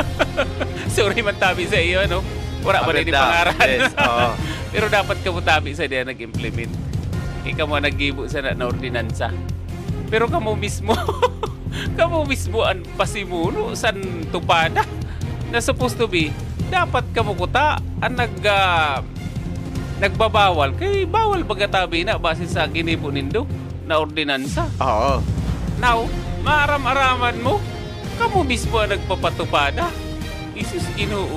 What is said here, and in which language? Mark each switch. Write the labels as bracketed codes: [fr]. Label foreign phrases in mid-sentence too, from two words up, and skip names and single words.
[bik] Sorry man tabi sa iyo no. Wala ba rin pangaran. Yes, oo. Pero dapat ka mo tabi sa diya nag-implement. Ikaw mo nag-gibo sa na ordinansa. Pero kamo mismo ang pasimuno san tupada na [en] supposed to be [bik] dapat kamo kuta ang nagbabawal kay bawal bagatabi na base sa ginibo nindo na ordinansa. Oo. Now, maaram-araman mo kamo mismo ang nagpapatupada. Isus Ginoo.